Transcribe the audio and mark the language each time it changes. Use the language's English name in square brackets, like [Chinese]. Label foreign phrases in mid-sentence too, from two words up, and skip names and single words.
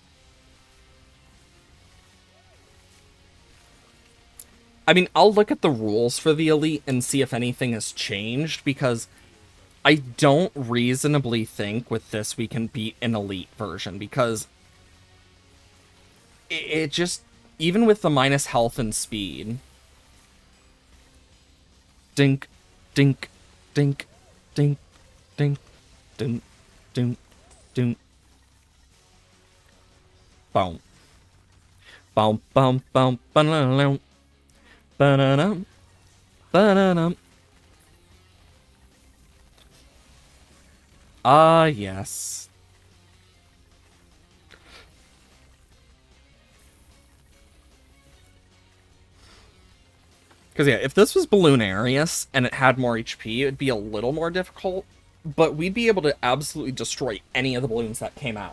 [English] I mean, I'll look at the rules for the Elite and see if anything has changed, because I don't reasonably think with this we can beat an Elite version, because it just, even with the minus health and speed... Dink, dink, dink, dink, dink, dink, dink, dink. Boom. Boom, boom, boom, ba-da-dum, ba-da-dum, ba-da-dum. Ah, yes. Because, yeah, if this was Balloonarius and it had more HP, it would be a little more difficult, but we'd be able to absolutely destroy any of the balloons that came out.